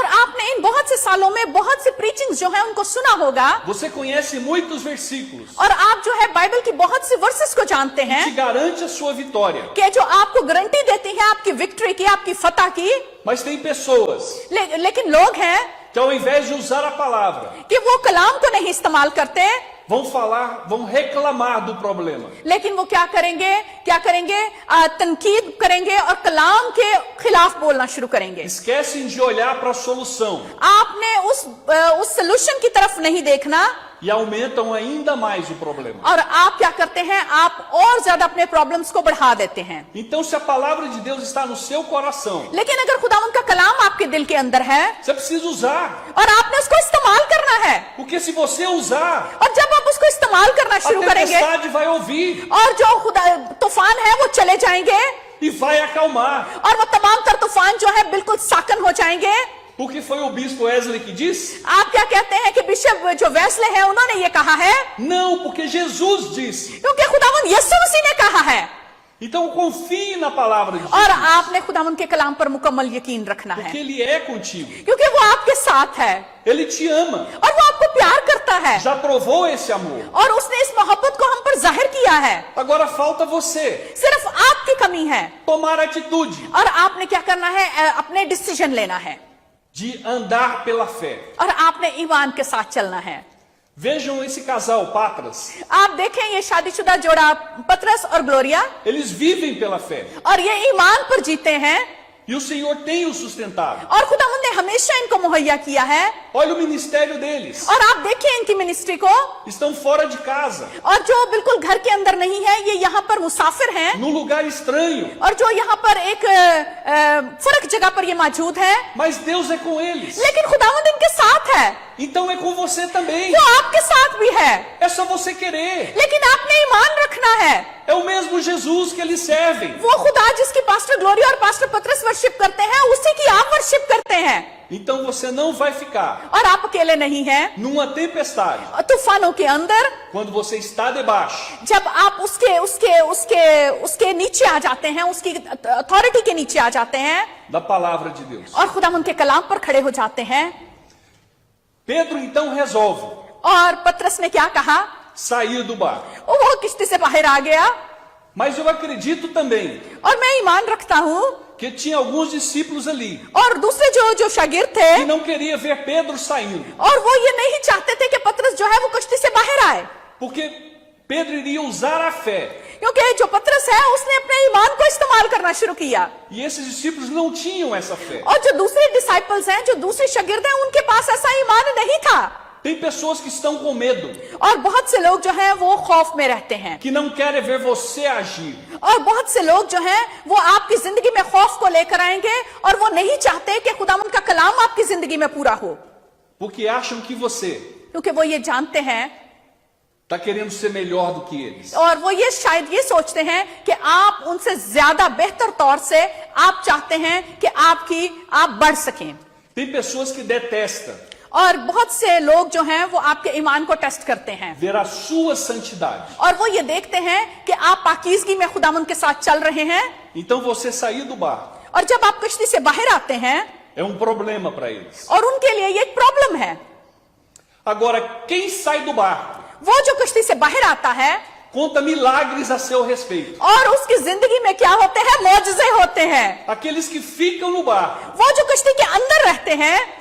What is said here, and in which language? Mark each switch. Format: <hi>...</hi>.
<hi>और आपने इन बहुत से सालों में बहुत से प्रीचिंग्स जो है उनको सुना होगा,</hi> <pt>Você conhece muitos versículos</pt> <hi>और आप जो है बाइबल की बहुत सी वर्सेस को जानते</hi> <pt>que</pt> <hi>हैं</hi> <pt>te garante a sua vitória.</pt> <hi>कि जो आपको गारंटी देती है आपकी विक्ट्री की, आपकी फतह की।</hi> <pt>Mas tem pessoas</pt> <hi>लेकिन लोग हैं</hi> <pt>que ao invés de usar a palavra,</pt> <hi>कि वो कलाम को नहीं इस्तेमाल करते,</hi> <pt>vão falar, vão reclamar do problema.</pt> <hi>लेकिन वो क्या करेंगे तनकीद करेंगे और कलाम के खिलाफ बोलना शुरू करेंगे।</hi> <pt>Esquecem de olhar para a solução</pt> <hi>आपने उस सोल्यूशन की तरफ नहीं देखना</hi> <pt>e aumentam ainda mais o problema.</pt> <hi>और आप क्या करते हैं, आप और ज्यादा अपने प्रॉब्लम्स को बढ़ा देते हैं।</hi> <pt>Então, se a palavra de Deus está no seu coração,</pt> <hi>लेकिन अगर खुदावंद का कलाम आपके दिल के अंदर है</hi> <pt>você precisa usar.</pt> <hi>और आपने उसको इस्तेमाल करना है,</hi> <pt>Porque se você usar,</pt> <hi>और जब आप उसको इस्तेमाल करना</hi> <pt>a</pt> <hi>शुरू करेंगे</hi> <pt>tempestade vai ouvir</pt> <hi>और जो खुदा तूफान है वो चले जाएंगे</hi> <pt>e vai acalmar.</pt> <hi>और वो तमाम तर तूफान जो है बिल्कुल साकन हो जाएंगे।</hi> <pt>Porque foi o bispo Wesley que disse?</pt> <hi>आप क्या कहते हैं कि बिशप जो वेस्ले है उन्होंने ये कहा है?</hi> <pt>Não, porque Jesus disse.</pt> <hi>क्योंकि खुदावंद यीशु मसीह ने कहा है।</hi> <pt>Então confie na palavra de</pt> <hi>और</hi> <pt>Jesus,</pt> <hi>आपने खुदावंद के कलाम पर मुकम्मल यकीन रखना है,</hi> <pt>porque Ele é contigo.</pt> <hi>क्योंकि वो आपके साथ है</hi> <pt>Ele te ama.</pt> <hi>और वो आपको प्यार करता है</hi> <pt>Já provou esse amor.</pt> <hi>और उसने इस मोहब्बत को हम पर जाहिर किया है।</hi> <pt>Agora falta você</pt> <hi>सिर्फ आपकी कमी है</hi> <pt>tomar atitude.</pt> <hi>और आपने क्या करना है, अपने डिसीजन लेना है।</hi> <pt>de andar pela fé.</pt> <hi>और आपने ईमान के साथ चलना है।</hi> <pt>Vejam esse casal, Patras.</pt> <hi>आप देखें ये शादीशुदा जोड़ा पतरस और Gloria,</hi> <pt>Eles vivem pela fé.</pt> <hi>और ये ईमान पर जीते हैं,</hi> <pt>E o Senhor tem os sustentado.</pt> <hi>और खुदावंद ने हमेशा इनको मुहैया किया है।</hi> <pt>Olha o ministério deles.</pt> <hi>और आप देखिए इनकी मिनिस्ट्री को,</hi> <pt>Estão fora de casa,</pt> <hi>और जो बिल्कुल घर के अंदर नहीं है, ये यहाँ पर मुसाफिर हैं,</hi> <pt>num lugar estranho.</pt> <hi>और जो यहाँ पर एक फर्क जगह पर ये मौजूद है,</hi> <pt>Mas Deus é com eles.</pt> <hi>लेकिन खुदावंद इनके साथ है,</hi> <pt>Então é com você também.</pt> <hi>वो आपके साथ भी है,</hi> <pt>É só você querer.</pt> <hi>लेकिन आपने ईमान रखना है।</hi> <pt>É o mesmo Jesus que eles servem.</pt> <hi>वो खुदा जिसकी पास्टर ग्लोरिया और पास्टर पतरस वर्शिप करते हैं, उसी की आप वर्शिप करते हैं,</hi> <pt>Então você não vai ficar</pt> <hi>और आप अकेले नहीं हैं।</hi> <pt>numa tempestade.</pt> <hi>तूफानों के अंदर</hi> <pt>Quando você está debaixo</pt> <hi>जब आप उसके नीचे आ जाते हैं, उसकी अथॉरिटी के नीचे आ जाते हैं,</hi> <pt>da palavra de Deus.</pt> <hi>और खुदा उनके कलाम पर खड़े हो जाते हैं।</hi> <pt>Pedro então resolve</pt> <hi>और पतरस ने क्या कहा?</hi> <pt>sair do barco.</pt> <hi>वो किश्ती से बाहर आ गया।</hi> <pt>Mas eu acredito também</pt> <hi>और मैं ईमान रखता हूँ,</hi> <pt>que tinha alguns discípulos ali</pt> <hi>और दूसरे जो शागिर्द</hi> <pt>que</pt> <hi>थे,</hi> <pt>não queria ver Pedro saindo,</pt> <hi>और वो ये नहीं चाहते थे कि पतरस जो है वो किश्ती से बाहर आए,</hi> <pt>porque Pedro iria usar a fé.</pt> <hi>क्योंकि जो पतरस है उसने अपने ईमान को इस्तेमाल करना शुरू किया,</hi> <pt>E esses discípulos não tinham essa fé.</pt> <hi>और जो दूसरे डिसाइपल्स हैं, जो दूसरे शागिर्द हैं, उनके पास ऐसा ईमान नहीं था।</hi> <pt>Tem pessoas que estão com medo,</pt> <hi>और बहुत से लोग जो हैं वो खौफ में रहते हैं,</hi> <pt>que não querem ver você agir,</pt> <hi>और बहुत से लोग जो हैं वो आपकी जिंदगी में खौफ को लेकर आएंगे, और वो नहीं चाहते कि खुदावंद का कलाम आपकी जिंदगी में पूरा हो,</hi> <pt>porque acham que você</pt> <hi>क्योंकि वो ये जानते हैं,</hi> <pt>está querendo ser melhor do que eles.</pt> <hi>और वो ये शायद ये सोचते हैं कि आप उनसे ज्यादा बेहतर तौर से आप चाहते हैं कि आप बढ़ सकें।</hi> <pt>Tem pessoas que detestam</pt> <hi>और बहुत से लोग जो हैं वो आपके ईमान को टेस्ट करते हैं,</hi> <pt>ver a sua santidade.</pt> <hi>और वो ये देखते हैं कि आप पाकीज़गी में खुदावंद के साथ चल रहे हैं,</hi> <pt>Então você sair do barco</pt> <hi>और जब आप कश्ती से बाहर आते हैं,</hi> <pt>é um problema para eles.</pt> <hi>और उनके लिए ये एक प्रॉब्लम है।</hi> <pt>Agora, quem sai do barco</pt> <hi>वो जो कश्ती से बाहर आता है</hi> <pt>conta milagres a seu respeito.</pt> <hi>और उसकी जिंदगी में क्या होते हैं? मौजज़े होते हैं।</hi> <pt>Aqueles que ficam no barco</pt> <hi>वो जो कश्ती के अंदर रहते हैं,</hi>